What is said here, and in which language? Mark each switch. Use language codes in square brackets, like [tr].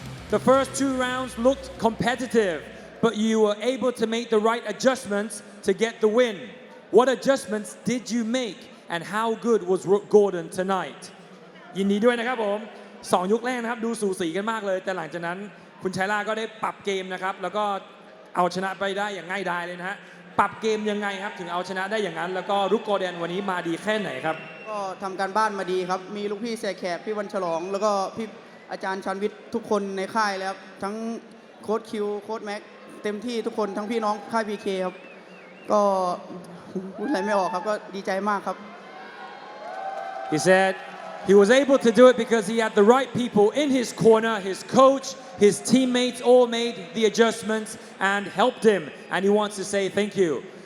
[en] The first 2 rounds looked competitive, but you were able to make the right adjustments to get the win. What adjustments did you make, and how good was Gordon tonight? [th] ยินดีด้วยนะครับผม2 ยกแรกนะครับดูสูสีกันมากเลยแต่หลังจากนั้นคุณชัยล่าก็ได้ปรับเกมนะครับแล้วก็เอาชนะไปได้อย่างง่ายดายเลยนะฮะปรับเกมยังไงครับถึงเอาชนะได้อย่างนั้นแล้วก็รุกโกแดนวันนี้มาดีแค่ไหนครับ ก็ทำการบ้านมาดีครับมีลูกพี่เสกแขกพี่วันฉลองแล้วก็พี่อาจารย์ชันวิทย์ทุกคนในค่ายแล้วครับทั้งโค้ชคิวโค้ชแม็กเต็มที่ทุกคนทั้งพี่น้องค่ายพีเคครับก็พูดอะไรไม่ออกครับก็ดีใจมากครับ [en] He said he was able to do it because he had the right people in his corner, his coach, his teammates all made the adjustments and helped him, and he wants to say thank you.